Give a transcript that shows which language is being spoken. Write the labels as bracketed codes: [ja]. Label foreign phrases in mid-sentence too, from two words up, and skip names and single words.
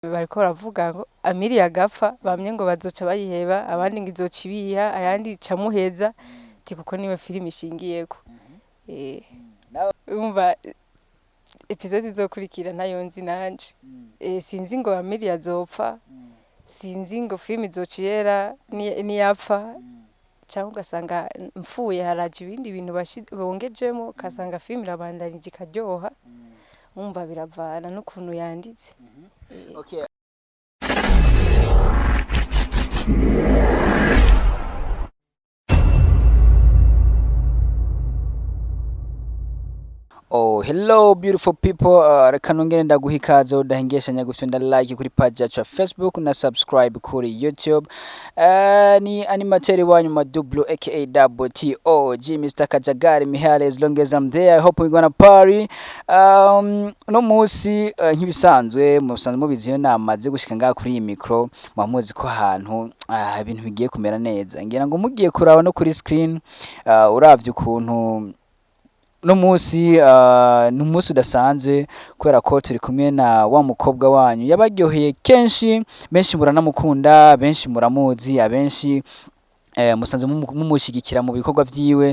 [rn] bariko baravuga ngo Amilia gapfa bamye ngo bazoca bayiheba abandi ngo izoca ibiha ayandi camuheza ti kuko niwe filime ishingiyeko umva episode izokurikira ntayo nzi nanje sinzi ngo Amilia azopfa sinzi ngo filime izoca yera niyapfa cyangwa ugasanga mfuye haraje ibindi bintu bongejemo ukasanga filime irabandanije ikaryoha umva biravana n'ukuntu yanditse. Okay. [en] Oh, hello beautiful people. [rn] Reka nongere ndaguha ikaze udahengeshanya gufyonda like kuri page yacu ya Facebook na subscribe kuri YouTube. Ni animateri wanyu Madublo aka Double T-O-G Mr. Kajagari Mihale. [en] As long as I'm there, I hope we're gonna party. [rn] No musi nk'ibisanzwe musanzwe mubiziyo namaze gushika ngaha kuri iyi micro mwamuzi ko ahantu ibintu bigiye kumera neza. Ngira ngo mugiye kuraba no kuri screen uravye ukuntu no musi n'umunsi udasanzwe kubera ko turi kumwe na wa mukobwa wanyu yabaryoheye kenshi, benshi muranamukunda, benshi muramuzi, abenshi musanze mumushigikira mu bikorwa vyiwe.